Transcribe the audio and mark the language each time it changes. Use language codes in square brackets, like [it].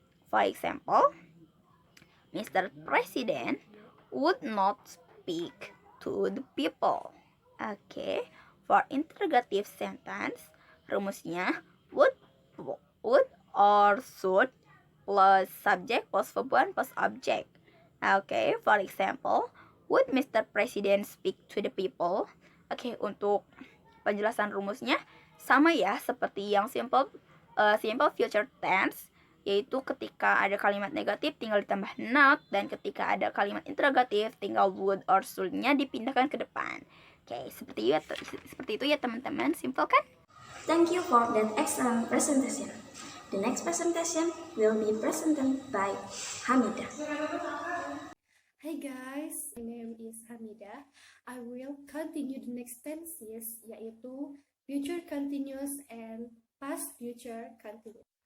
[en] For example, Mr. President would not speak to the people. Okay. For interrogative sentence, [id] rumusnya [en] would or should plus subject plus verb 1 plus object. Okay, for example, would Mr. President speak to the people? [id] Okay, untuk penjelasan rumusnya sama ya seperti yang simple future tense, yaitu ketika ada kalimat negatif tinggal ditambah not, dan ketika ada kalimat interrogatif tinggal would or should-nya dipindahkan ke depan. Okay, seperti itu ya teman-teman, simple kan? [en] Thank you for that excellent presentation. The next presentation will be presented by Hamida. Hi guys, my name is Hamida. I will continue the next tenses, [id] yaitu [en] future continuous and past future continuous.